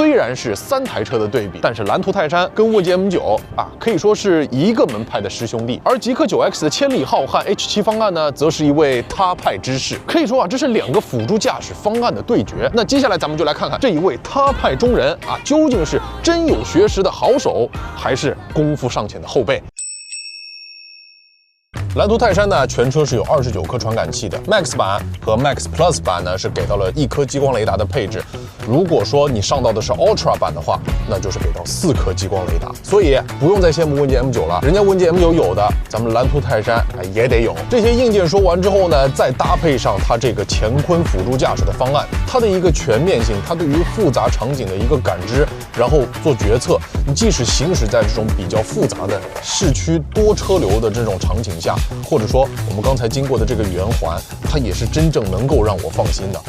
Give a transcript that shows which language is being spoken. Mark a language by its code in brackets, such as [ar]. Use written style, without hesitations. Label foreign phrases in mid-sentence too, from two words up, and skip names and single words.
[zh] 雖然是3台車的對比，但是藍圖泰山跟問界 M9啊可以說是一個門派的師兄弟，而極客 9X 的千里浩瀚 H7 方案呢，則是一位他派之士。可以說啊，這是2個輔助駕駛方案的對決。那接下來咱們就來看看這一位他派中人啊，究竟是真有學識的好手，還是功夫尚淺的後輩。藍圖泰山呢，全車是有29顆傳感器的 ，Max 版和 Max Plus 版呢是給到了1顆激光雷達的配置。如果說你上到的是 Ultra 版的話，那就是給到4顆激光雷達。所以不用再羨慕問界 M9了，人家問界 M9有的，咱們藍圖泰山也得有。這些硬件說完之後呢，再搭配上它這個乾坤輔助駕駛的方案，它的一個全面性，它對於複雜場景的一個感知，然後做決策。你即使行駛在這種比較複雜的市區多車流的這種場景下， 或者說我們剛才經過的这個圓環，它也是真正能夠讓我放心的。